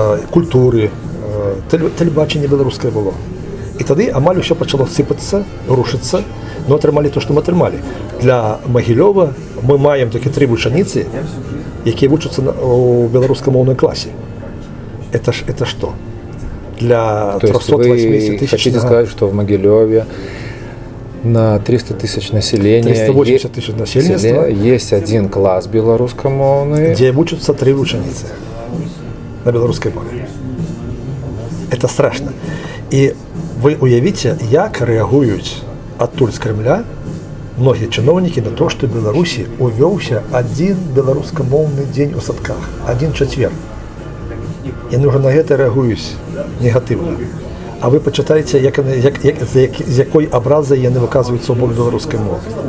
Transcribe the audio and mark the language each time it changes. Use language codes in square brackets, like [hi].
[be] Культуры, тэлебачанне беларускае было. І тады амаль усё пачало сыпацца, рушыцца, но атрымалі то, што мы атрымалі. Для Магілёва мы маем такі 3 вучаніцы, якія вучацца ў беларускамоўнай класе. [ru] Это что? Для 380 тысяч. Хотите сказать, что в Могилеве на 300 тысяч населения 380 тысяч населения есть один класс белорусскомовный, где учатся 3 ученицы на белорусской мове. Это страшно. И вы уявите, як реагують адтуль з Кремля многие чиновники на то, что в Беларуси увёўся один беларускамоўны дзень у садках, один четверг. [be] Яны уже на гэта реагуюць негативно. [ru] А вы почитаете, з якой образой яны выказываются в бок белорусской мовы.